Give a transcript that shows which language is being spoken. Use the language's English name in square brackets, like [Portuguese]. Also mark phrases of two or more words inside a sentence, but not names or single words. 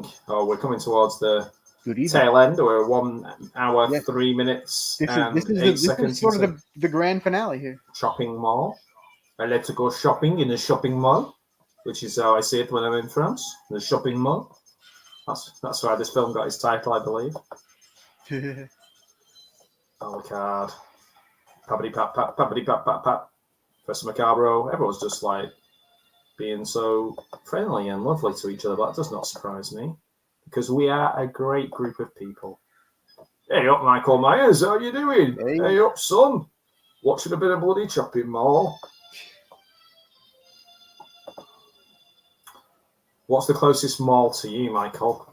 [English] Oh, we're coming towards the tail end. We're 1 hour, 3 minutes, and 8 seconds. This is sort of the grand finale here. Shopping mall. I like to go shopping in the shopping mall, which is how I see it when I'm in France. The shopping mall. That's why this film got its title, I believe. Oh, card. Pappity pap pap, pappity pap pap pap. Professor Macabro. Everyone's just like being so friendly and lovely to each other, but that does not surprise me because we are a great group of people. Hey up, Michael Myers, how you doing? Hey up, son. Watching a bit of bloody shopping mall. What's the closest mall to you, Michael?